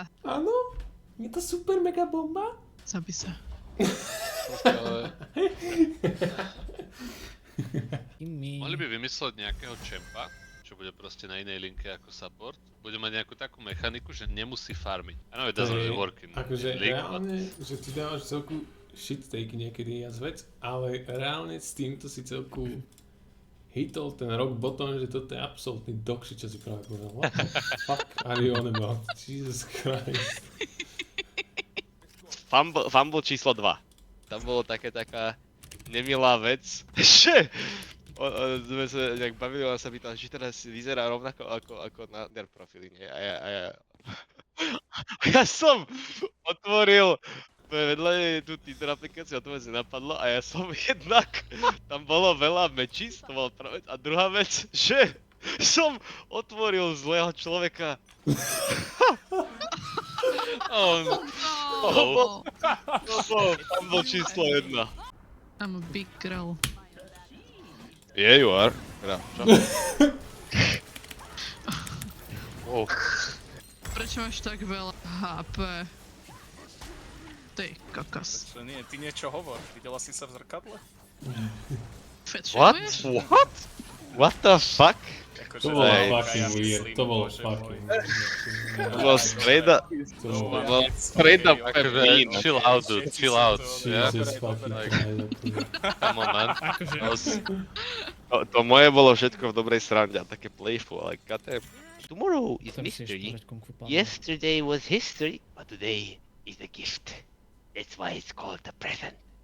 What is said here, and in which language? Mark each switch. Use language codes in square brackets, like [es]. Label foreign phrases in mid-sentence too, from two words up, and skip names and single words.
[sk] Áno? Je to super mega bomba? Zabi sa. Mohli by vymysleť nejakého čempa, čo bude proste na inej linke ako support. Bude mať nejakú takú mechaniku, že nemusí farmiť. [en] I know it doesn't really work in [sk] akože [en] League, [sk] reálne, že ty dávaš celku shitstake niekedy vec, ale reálne s týmto si celku hitol ten [en] rock bottom, [sk] že toto je absolútny dogshit, čo si práve povedal. [en] What the fuck are you on about? Jesus Christ. [sk] Fumble číslo 2. Tam bolo taká nemilá vec, že sme sa nejak bavili, ona sa pýtala, či teraz vyzerá rovnako ako na der profily, nie? A ja som otvoril vedľa tú Tinder aplikáciu a to ma napadlo a ja som jednak, tam bolo veľa mečí, to bola prvá vec. A druhá vec, že som otvoril zlého človeka. Tam bol číslo 1. [en] I'm a big girl. Yeah, you are. [sk] Čo? Wow. Prečo máš tak veľa HP? Ty kakas. Čo nie, ty niečo hovor. Videla si sa v zrkadle? [en] What? [sk] Fetchuješ? [en] What? What the fuck? [sk] To bolo [en] fucking weird, [sk] to bolo [en] fucking weird. [sk] To bolo [en] straight up [sk] Akože, [en] mean. chill out, dude, chill out. Yeah? Jesus fucking Like, Christ. come on, man. [sk] Akože, To moje bolo všetko v dobrej srande a také playful, ale goddamn. [en] Tomorrow is [sk] ktorý si [en] mystery. [sk] ešte Kung Fu Panda. [en] Yesterday was history, but today is a gift. That's why it's called the present.